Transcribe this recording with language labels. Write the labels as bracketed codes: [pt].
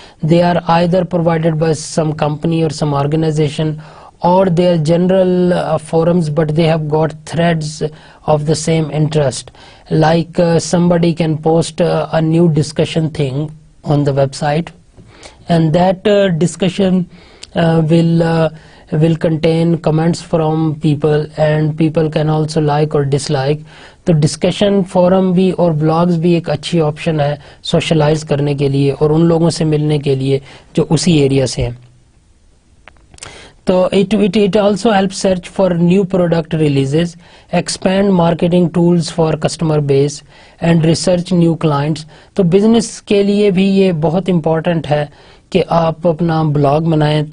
[en] They are either provided by some company or some organization, or they are general forums, but they have got threads of the same interest. Like somebody can post a new discussion thing on the website, and that discussion will contain comments from people, and people can also like or dislike. [ur] تو discussion forum بھی اور blogs بھی ایک اچھی option ہے socialise کرنے کے لیے اور ان لوگوں سے ملنے کے لیے جو اسی ایریا سے ہیں. [en] تو it also helps search for new product releases, expand marketing tools for customer base and research new clients. [ur] تو بزنس کے لیے بھی یہ بہت امپورٹنٹ ہے کہ آپ اپنا بلاگ بنائیں.